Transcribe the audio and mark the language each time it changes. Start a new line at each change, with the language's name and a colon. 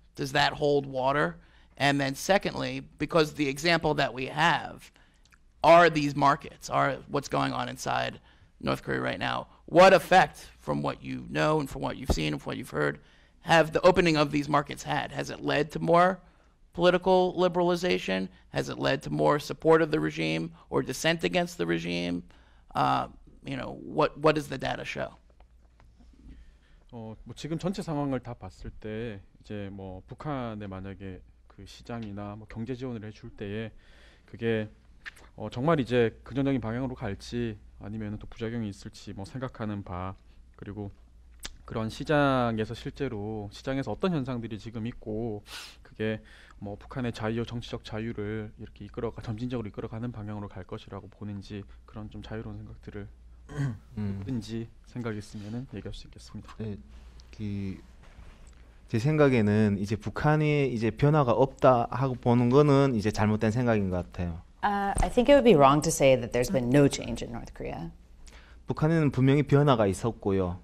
English: Does that hold water? And then secondly, because the example that we have are these markets, are what's going on inside North Korea right now, what effect, from what you know and from what you've seen and from what you've heard, have the opening of these markets had? Has it led to more political liberalization? Has it led to more support of the regime or dissent against the regime? What does the data show?
Korean: 뭐 지금 전체 상황을 다 봤을 때 이제 뭐 북한에 만약에 그 시장이나 뭐 경제 지원을 해줄 때에 그게 정말 이제 긍정적인 방향으로 갈지 아니면 또 부작용이 있을지 뭐 생각하는 바, 그리고 그런 시장에서 실제로 시장에서 어떤 현상들이 지금 있고 그게 뭐 북한의 정치적 자유를 이렇게 점진적으로 이끌어가는 방향으로 갈 것이라고 보는지, 그런 좀 자유로운 생각들을 뭐든지 생각이 있으면은 얘기할 수 있겠습니다. 네, 제 생각에는 이제 북한에 이제 변화가 없다 하고 보는 거는 이제 잘못된 생각인 것 같아요.
English: I think it would be wrong to say that there's been no change in North Korea.
Korean: 북한에는 분명히 변화가 있었고요.